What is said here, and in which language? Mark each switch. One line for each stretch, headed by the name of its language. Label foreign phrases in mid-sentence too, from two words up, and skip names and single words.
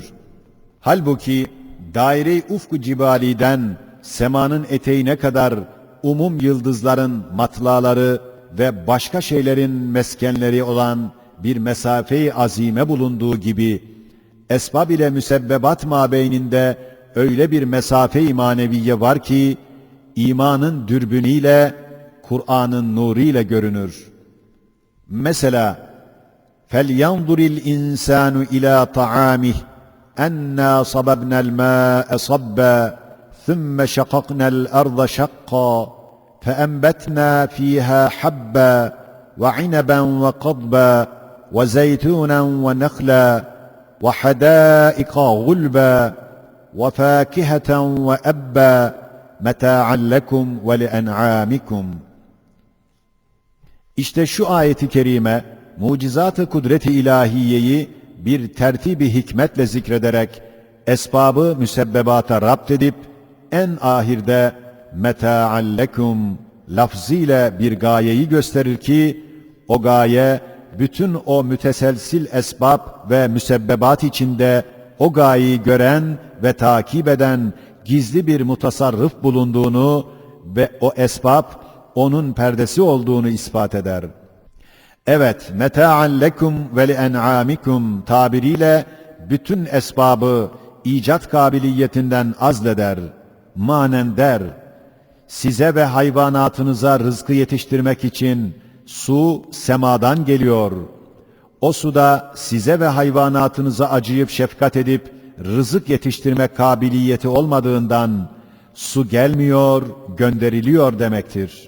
Turkish: Halbuki daire-i ufku cibaliden semanın eteğine kadar umum yıldızların matlaları ve başka şeylerin meskenleri olan bir mesafe-i azime bulunduğu gibi, esbab ile müsebbebat mabeyninde öyle bir mesafe-i maneviye var ki, imanın dürbünüyle, Kur'an'ın nuruyla görünür. Mesela,
Arabic: فَلْيَنْظُرِ الْاِنْسَانُ اِلَى طَعَامِهِ اَنَّا صَبَبْنَا الْمَاءَ صَبًّا ثُمَّ شَقَقْنَا الْأَرْضَ شَقًّا فَأَنْبَتْنَا فِيهَا حَبًّا وَعِنَبًا وَقَضْبًا وَزَيْتُونًا وَنَخْلًا وَحَدَائِقَ غُلْبًا وَفَاكِهَةً وَأَبًّا مَتَاعًا لَكُمْ وَلِأَنْعَامِكُمْ.
Turkish: İşte şu ayeti kerime, mucizat-ı kudret-i ilahiyeyi bir tertib-i hikmetle zikrederek, esbabı müsebbebata rapt edip, en ahirde
Arabic: مَتَاعًا لَكُمْ
Turkish: lafzıyla bir gayeyi gösterir ki, o gaye, bütün o müteselsil esbab ve müsebbebat içinde o gayeyi gören ve takip eden gizli bir mutasarrıf bulunduğunu ve o esbab onun perdesi olduğunu ispat eder. Evet,
Arabic: مَتَاعًا لَكُمْ وَلِأَنْعَامِكُمْ
Turkish: tabiriyle bütün esbabı icat kabiliyetinden azleder, manen der. Size ve hayvanatınıza rızkı yetiştirmek için su semadan geliyor. O suda size ve hayvanatınıza acıyıp şefkat edip rızık yetiştirme kabiliyeti olmadığından su gelmiyor, gönderiliyor demektir.